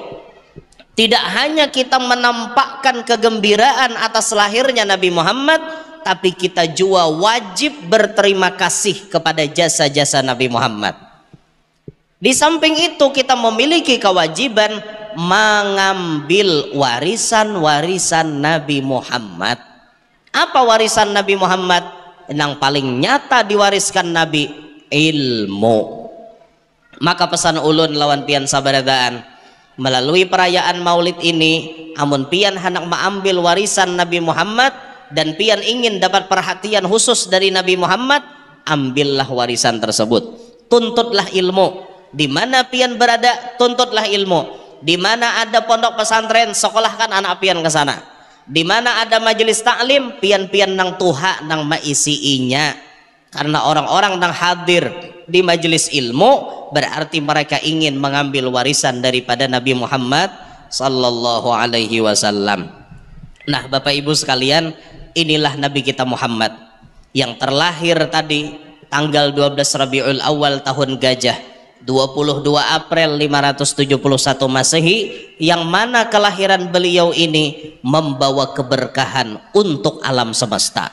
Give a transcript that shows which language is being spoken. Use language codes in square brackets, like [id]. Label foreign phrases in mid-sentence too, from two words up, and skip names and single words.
[id] Tidak hanya kita menampakkan kegembiraan atas lahirnya Nabi Muhammad, tapi kita juga wajib berterima kasih kepada jasa-jasa Nabi Muhammad. Di samping itu kita memiliki kewajiban mengambil warisan-warisan Nabi Muhammad. Apa warisan Nabi Muhammad? Yang paling nyata diwariskan Nabi, ilmu. [bjn] Maka pesan ulun lawan pian sabaradaan, [id] melalui perayaan maulid ini, amun pian hendak mengambil warisan Nabi Muhammad dan pian ingin dapat perhatian khusus dari Nabi Muhammad, ambillah warisan tersebut. Tuntutlah ilmu. Di mana pian berada, tuntutlah ilmu. Di mana ada pondok pesantren, sekolahkan anak pian ke sana. Di mana ada majelis taklim, [bjn] pian-pian nang tuha nang maisiinya. [id] Karena orang-orang nang hadir di majelis ilmu berarti mereka ingin mengambil warisan daripada Nabi Muhammad [ar] صلى الله عليه وسلم. [id] Nah, Bapak Ibu sekalian, inilah Nabi kita Muhammad yang terlahir tadi tanggal 12 Rabiul Awal tahun Gajah 22 April 571 Masehi, yang mana kelahiran beliau ini membawa keberkahan untuk alam semesta.